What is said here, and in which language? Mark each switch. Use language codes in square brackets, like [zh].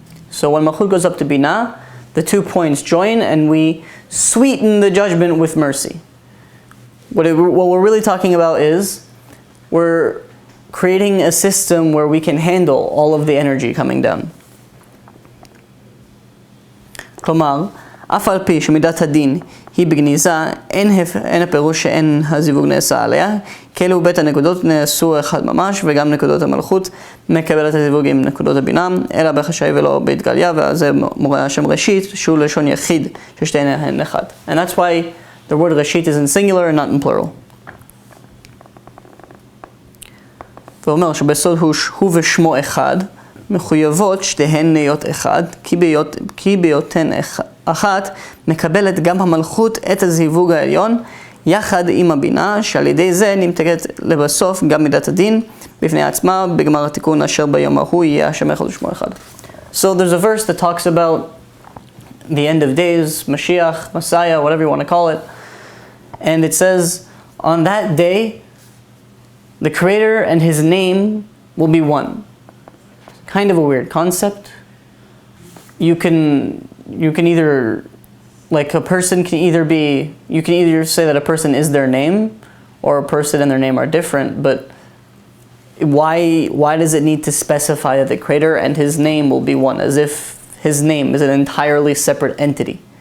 [en] So when malchut goes up to bina, the 2 points join, and we sweeten the judgment with mercy. what we're really talking about is we're creating a system where we can handle all of the energy coming down. [he] כלומר, אף על פי שמידת הדין היא בגניזה, אין הפירוש שאין הזיווג נעשה עליה, כאילו בית הנקודות נעשו אחד ממש, וגם נקודות המלכות מקבלת הזיווג עם נקודות הבינה, אלא בחשאי ולא בהתגליה, וזה מורה השם ראשית, שהוא לשון יחיד, ששתיהן הן אחד. [en] And that's why the word ראשית is in singular and not in plural. [he] ואומר שבסוד הוא ושמו אחד, מחויבות שתיהן נהיות אחד, כי בהיותן אחת מקבלת גם המלכות את הזיווג העליון יחד עם הבינה, שעל ידי זה נמתקת לבסוף גם מידת הדין בפני עצמה בגמר התיקון אשר ביום ההוא יהיה השם אחד ושמו אחד. [en] So there's a verse that talks about the end of days, Mashiach, Messiah, whatever you want to call it, and it says on that day the Creator and His name will be one. Kind of a weird concept. You can either, like a person can either be, you can either say that a person is their name or a person and their name are different, but why does it need to specify that the Creator and His name will be one, as if His name is an entirely separate entity?